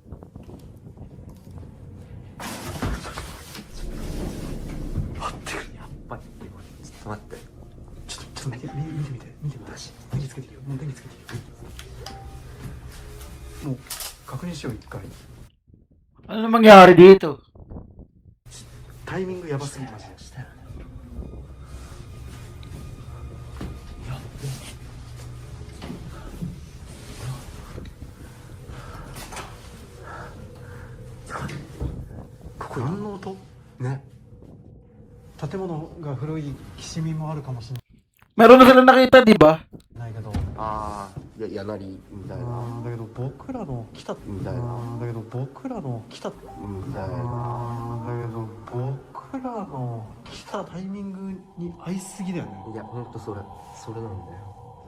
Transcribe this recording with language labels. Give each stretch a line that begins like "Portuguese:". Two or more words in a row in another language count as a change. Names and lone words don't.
Japanese: 待ってる。やっぱり。ちょっと待って。ちょっと見て私電気つけてるよ。もう電気つけてるよ。もう確認しよう一回。
Filipino: Ano mangyari dito?
Japanese: タイミングやばすぎました。これ何の音？ね。建物が古いきしみもあるかもしれ
Filipino: Meron na sila nakita, di ba?
Japanese: ないけど、ああ、やなりみたいな。だけど僕らの来たみたいな。だけど僕らの来たみたいな。だけど僕らの来たタイミングに合いすぎだよね。いや、ほんとそれなんだよ。